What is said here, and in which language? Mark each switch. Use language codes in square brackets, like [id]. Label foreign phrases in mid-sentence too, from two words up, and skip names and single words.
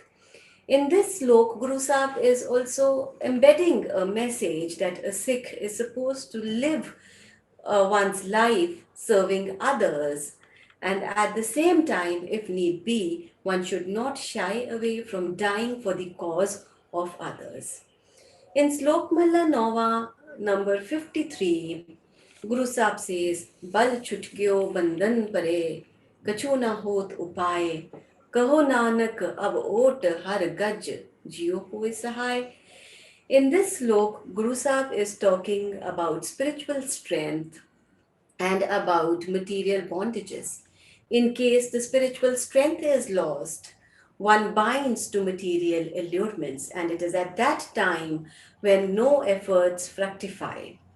[en] In this slok, Guru Sahib is also embedding a message that a Sikh is supposed to live one's life serving others, and at the same time, if need be, one should not shy away from dying for the cause of others. In Slok Malla Nova number 53, Guru Sahib says, [pa] ਬਲੁ ਛੁਟਕਿਓ ਬੰਧਨ ਪਰੇ ਕਛੂ ਨ ਹੋਤ ਉਪਾਇ, ਕਹੁ ਨਾਨਕ ਅਬ ਓਟ ਹਰਿ ਗਜ ਜਿਉ ਹੋਇ ਸਹਾਇ. [en] In this slok, Guru Sahib is talking about spiritual strength and about material bondages. In case the spiritual strength is lost, one binds to material allurements, and it is at that time when no efforts fructify.